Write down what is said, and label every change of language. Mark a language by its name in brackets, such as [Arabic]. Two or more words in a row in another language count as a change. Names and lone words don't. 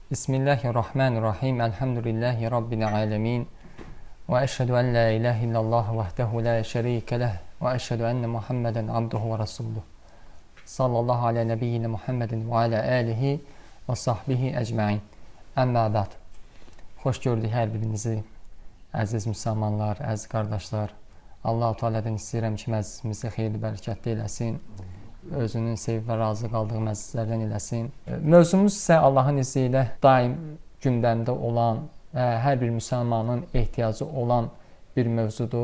[Arabic] بسم الله الرحمن الرحيم الحمد لله رب العالمين. وأشهد أن لا إله إلا الله وحده لا شريك له. وأشهد أن محمدا عبده ورسوله صلى الله على نبينا محمد وعلى آله وصحبه أجمعين. أما بعد. [Azerbaijani] Xoş gördük hər birinizi, əziz müsəlmanlar, əziz qardaşlar. Allah-u Teala'dan istəyirəm ki, məclisimizi xeyirli bərəkətli eləsin. Özünün sevib və razı qaldığı məclislərdən eləsin. Mövzumuz isə Allahın izni ilə daim gündəmdə olan, hər bir müsəlmanın ehtiyacı olan bir mövzudur.